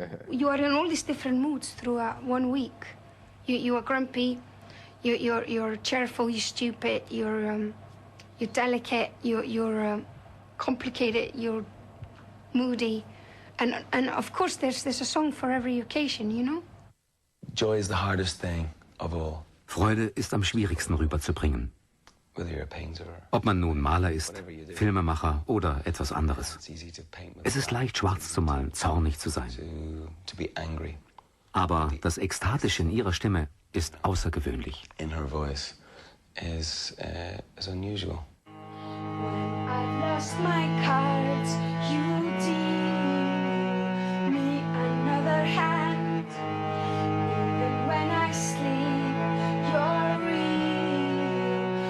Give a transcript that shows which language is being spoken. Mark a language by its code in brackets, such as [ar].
[en] You are in all these different moods through 1 week. You are grumpy, you're cheerful, you're stupid, you're delicate, you're complicated, you're moody, and of course there's a song for every occasion, you know. Joy is the hardest thing of all. [de] Freude ist am schwierigsten rüberzubringen. [en] Whether you're a painter, [de] Ob man nun Maler ist, Filmemacher oder etwas anderes. Es ist leicht, schwarz zu malen, zornig zu sein. [en] to be angry. [de] Aber das Ekstatische in ihrer Stimme ist außergewöhnlich. [en] In her voice is unusual. I've lost my cards, you deal me another hand. Even when I sleep, you're real.